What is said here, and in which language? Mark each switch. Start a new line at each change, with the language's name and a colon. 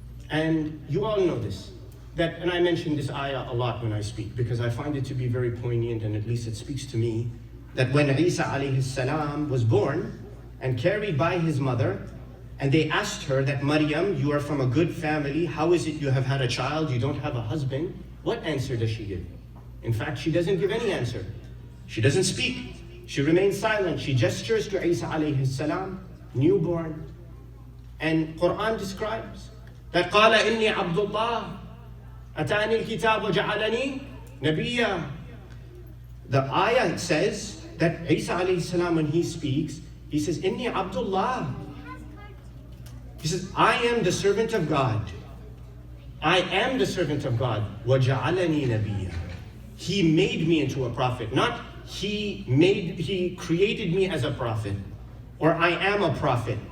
English: And you all know this, and I mention this ayah a lot when I speak, because I find it to be very poignant, and at least it speaks to me, that when Isa alayhi salam was born and carried by his mother, and they asked her that, Maryam, you are from a good family, how is it you have had a child, you don't have a husband? What answer does she give? In fact, she doesn't give any answer. She doesn't speak. She remains silent. She gestures to Isa alayhi salam, newborn. And Quran describes that
Arabic: قال إني عبد الله أتاني الكتاب وجعلني نبيا.
English: The ayah says that Isa alayhi salam, when he speaks, he says,
Arabic: إني عبد الله.
English: He says, I am the servant of God. I am the servant of God.
Arabic: وجعلني نبيا.
English: He made me into a prophet, not he created me as a prophet, or I am a prophet.